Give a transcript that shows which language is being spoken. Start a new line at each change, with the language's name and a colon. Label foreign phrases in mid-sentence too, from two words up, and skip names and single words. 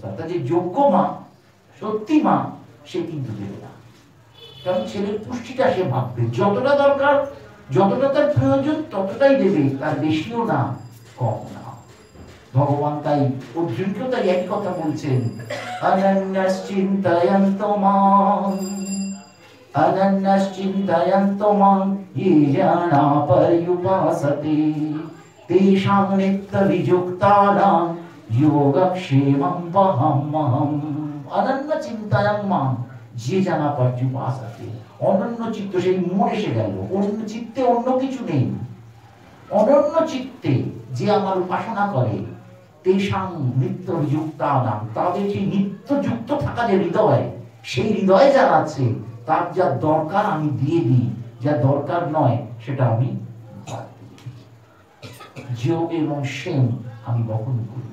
Bangla: তা যে যোগ্য মা, সত্যি মা, সে কিন্তু দেবে না, কারণ ছেলের পুষ্টিটা সে ভাববে, যতটা দরকার, যতটা তার প্রয়োজন ততটাই দেবে, তার বেশিও না, কম না। ভগবান তাই অর্জুনকেও তাই একই কথা বলছেন,
Sanskrit: অনন্যাস চিন্তয়ন্ত মাং, অনন্যাস চিন্তয়ন্ত মাং ये जना पर्युपासते तेषां नित्य विजुक्तानां योगक्षेमं वहाम्यहम्। অনন্য চিন্তায়াং মাং, যে জানা पर्युपासते,
Bangla: অনন্য চিত্ত, সেই মন এসে গেল, অন্য চিত্তে অন্য কিছু নেই, অনন্য চিত্তে যে আমার উপাসনা করে,
Sanskrit: তেষাং নিত্য বিযুক্তানাং,
Bangla: তাদের সেই নিত্য যুক্ত থাকা যে হৃদয়, সেই হৃদয়ে যারা আছে, তার যা দরকার আমি দিয়ে দিই, যা দরকার নয় সেটা আমি যোগ এবং সেম আমি বহন করি।